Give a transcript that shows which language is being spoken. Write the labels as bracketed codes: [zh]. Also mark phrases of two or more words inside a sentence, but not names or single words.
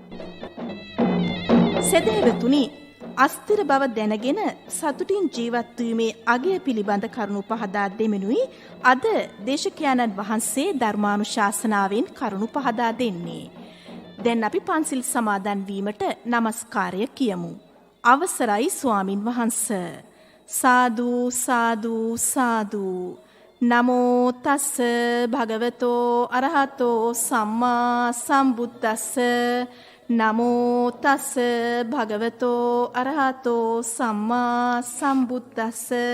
[si] සදහැවතුනි, අස්තිර බව දැනගෙන සතුටින් ජීවත් වීමේ අගය පිළිබඳ කරුණු පහදා දෙමිනුයි අද දේශකයන්න් වහන්සේ ධර්මානුශාසනාවෙන් කරුණු පහදා දෙන්නේ. දැන් අපි පන්සිල් සමාදන් වීමට නමස්කාරය කියමු. අවසරයි ස්වාමින් වහන්ස. සාදු සාදු සාදු. [pi] නමෝ තස්ස භගවතෝ අරහතෝ සම්මා සම්බුද්දස්ස. නමෝ තස්ස භගවතෝ අරහතෝ සම්මා සම්බුද්දස්ස.